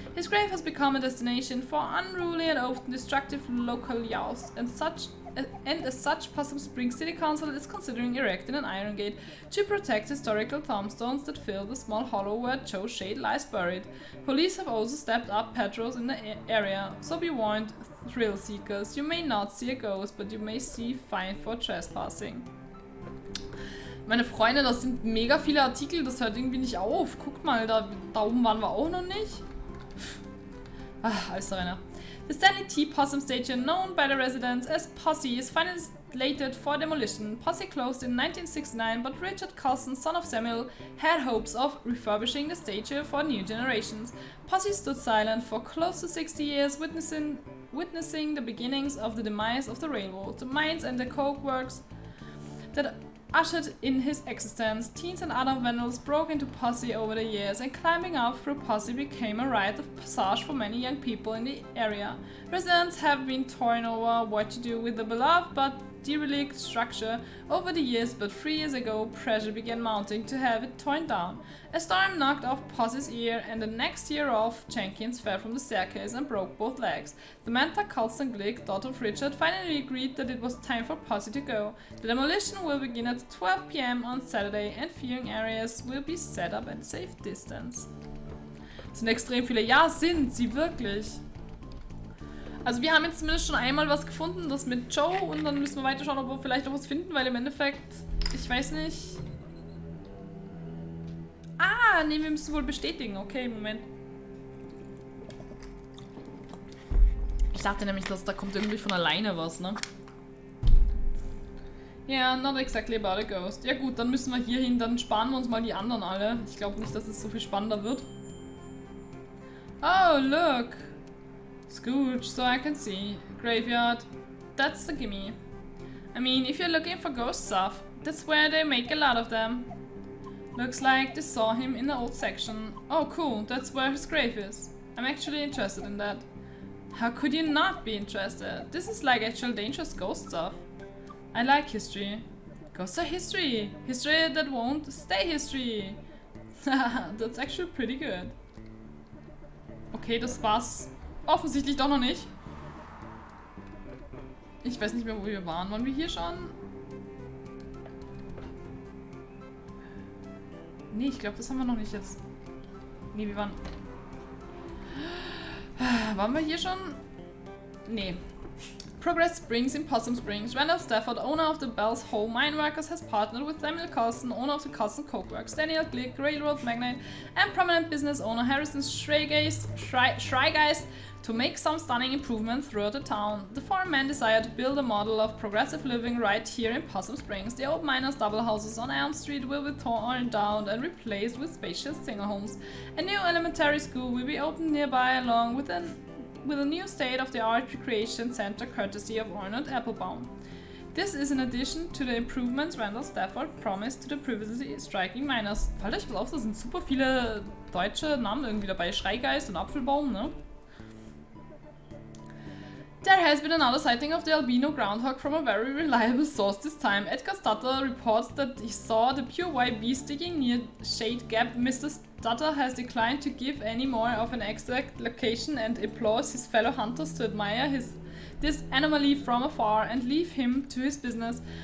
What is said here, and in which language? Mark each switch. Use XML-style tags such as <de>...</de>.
<en>His grave has become a destination for unruly and often destructive local youths, and as such, Possum Springs City Council is considering erecting an iron gate to protect historical tombstones that fill the small hollow where Joe Shade lies buried. Police have also stepped up patrols in the area, so be warned, thrill seekers. You may not see a ghost, but you may see fine for trespassing.</en> <de>Meine Freunde, das sind mega viele Artikel, das hört irgendwie nicht auf. Guckt mal, da oben waren wir auch noch nicht. Alles Renner.</de> <en>The Stanley T. Possum Station, known by the residents as Posse, is finally slated for demolition. Posse closed in 1969, but Richard Carlson, son of Samuel, had hopes of refurbishing the station for new generations. Posse stood silent for close to 60 years, witnessing the beginnings of the demise of the railroad, the mines and the coke works that ushered in his existence. Teens and other vandals broke into Posse over the years, and climbing up through Posse became a rite of passage for many young people in the area. Residents have been torn over what to do with the beloved but derelict structure over the years, but 3 years ago pressure began mounting to have it torn down. A storm knocked off Posse's ear, and the next year off, Jenkins fell from the staircase and broke both legs. Samantha Colston Glick, daughter of Richard, finally agreed that it was time for Posse to go. The demolition will begin at 12 p.m. on Saturday, and viewing areas will be set up at safe distance.</en> <de>Es sind extrem viele. Ja, sind sie wirklich. Also wir haben jetzt zumindest schon einmal was gefunden, das mit Joe, und dann müssen wir weiter schauen, ob wir vielleicht noch was finden, weil im Endeffekt, ich weiß nicht... Ah, nee, wir müssen wohl bestätigen. Okay, Moment. Ich dachte nämlich, dass da kommt irgendwie von alleine was, ne?</de> <en>Yeah, not exactly about a ghost.</en> <de>Ja gut, dann müssen wir hier hin, dann sparen wir uns mal die anderen alle. Ich glaube nicht, dass es so viel spannender wird.</de> <en>Oh, look! Scooch, so I can see. Graveyard. That's the gimme. I mean, if you're looking for ghost stuff, that's where they make a lot of them. Looks like they saw him in the old section. Oh cool, that's where his grave is. I'm actually interested in that. How could you not be interested? This is like actual dangerous ghost stuff. I like history. Ghosts are history. History that won't stay history. That's actually pretty good.</en> <de>Okay, das war's offensichtlich doch noch nicht. Ich weiß nicht mehr, wo wir waren. Waren wir hier schon? Nee, ich glaube, das haben wir noch nicht jetzt. Nee, wir waren... Waren wir hier schon? Nee.</de> <en>Progress Springs in Possum Springs. Randolph Stafford, owner of the Bell's Hole Mine Workers, has partnered with Samuel Carlson, owner of the Carlson Coke Works, Daniel Glick, railroad magnate, and prominent business owner Harrison Schreigeist to make some stunning improvements throughout the town. The four men desire to build a model of progressive living right here in Possum Springs. The old miners' double houses on Elm Street will be torn down and replaced with spacious single homes. A new elementary school will be opened nearby, along with a new state-of-the-art recreation center courtesy of Arnold Applebaum. This is in addition to the improvements Randall Stafford promised to the previously striking miners.</en> <de>Fallt euch was auf, da sind super viele deutsche Namen irgendwie dabei. Schreigeist und Apfelbaum, ne?</de> <en>There has been another sighting of the albino groundhog from a very reliable source this time. Edgar Stutter reports that he saw the pure white beast digging near Shade Gap. Mr. Stutter has declined to give any more of an exact location and implores his fellow hunters to admire this anomaly from afar and leave him to his business.</en>